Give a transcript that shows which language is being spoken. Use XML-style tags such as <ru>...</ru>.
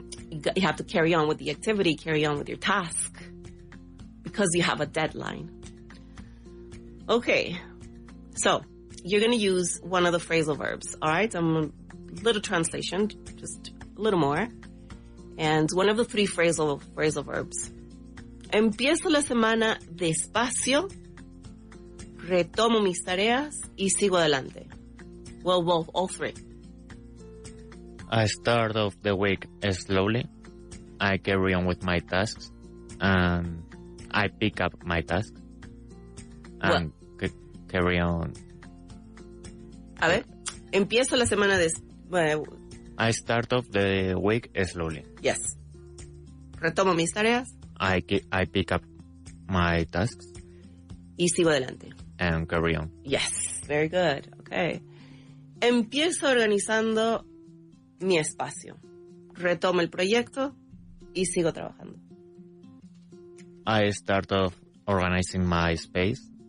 <en>You have to carry on with the activity, carry on with your task because you have a deadline. Okay. So, you're going to use one of the phrasal verbs. All right? A little translation, just a little more. And one of the three phrasal verbs.</en> <es>Empiezo la semana despacio, retomo mis tareas y sigo adelante.</es> <en>Well, all three. I start off the week slowly. I carry on with my tasks. And I pick up my tasks. And carry on.</en> <es>A ver. Empiezo la semana</es> <en>I start off the week slowly. Yes.</en> <es>Retomo mis tareas.</es> <en>I pick up my tasks.</en> <es>Y sigo adelante.</es> <en>And carry on. Yes, very good. Okay.</en> <es>Empiezo organizando mi espacio. Retomo el proyecto y sigo trabajando.</es> <en>I start off organizing my space.</en>